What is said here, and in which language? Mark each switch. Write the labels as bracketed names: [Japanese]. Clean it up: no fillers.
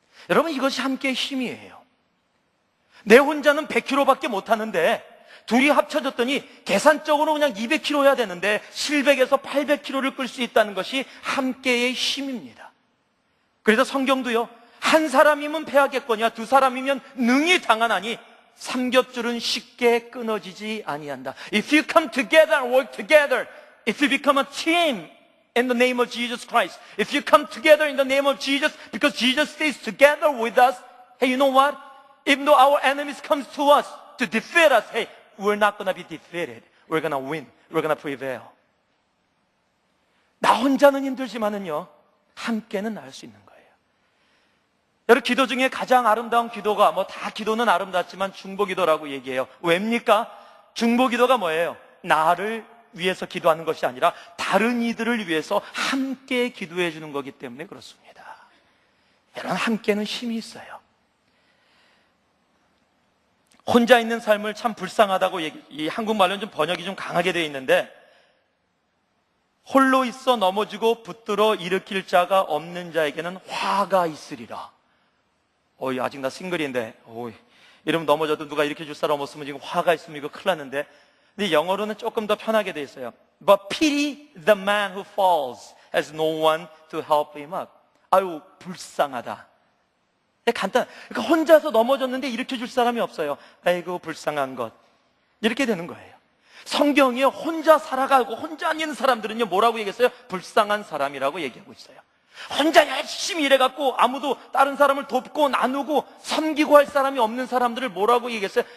[Korean] 여러분, 이것이 함께의 힘이에요. 내 혼자는 100kg밖에 못하는데 둘이 합쳐졌더니 계산적으로 그냥 200kg여야 되는데 700에서 800kg를 끌 수 있다는 것이 함께의 힘입니다. 그래서 성경도요, 한 사람이면 패하겠거니와 두 사람이면 능히 당하나니 삼겹줄은 쉽게 끊어지지 아니한다. [English] If you come together and work together, if you become a team in the name of Jesus Christ, if you come together in the name of Jesus, because Jesus stays together with us, hey, you know what? Even though our enemies comes to us to defeat us, hey, we're not going to be defeated. We're going to win. We're going to prevail. [Korean] 나 혼자는 힘들지만은요, 함께는 할 수 있는 거예요. 여러분, 기도 중에 가장 아름다운 기도가, 다 기도는 아름답지만 중보기도라고 얘기해요. 왜입니까? 중보기도가 뭐예요? 나를 위해서 기도하는 것이 아니라 다른 이들을 위해서 함께 기도해 주는 거기 때문에 그렇습니다. 여러분, 함께는 힘이 있어요. 혼자 있는 삶을 참 불쌍하다고 이 한국말로는 좀 번역이 좀 강하게 되어 있는데, 홀로 있어 넘어지고 붙들어 일으킬 자가 없는 자에게는 화가 있으리라. 아직 나 싱글인데, 이러면 넘어져도 누가 일으켜 줄 사람 없으면 지금 화가 있으면 이거 큰일 났는데. 근데 영어로는 조금 더 편하게 되어 있어요. [English] But pity the man who falls, has no one to help him up. [Korean] 아유, 불쌍하다. 간단. 그러니까 혼자서 넘어졌는데 일으켜 줄 사람이 없어요. 아이고, 불쌍한 것. 이렇게 되는 거예요. 성경이 혼자 살아가고 혼자 있는 사람들은요, 뭐라고 얘기했어요? 불쌍한 사람이라고 얘기하고 있어요. 혼자 열심히 일해갖고 아무도 다른 사람을 돕고 나누고 섬기고 할 사람이 없는 사람들을 뭐라고 얘기했어요?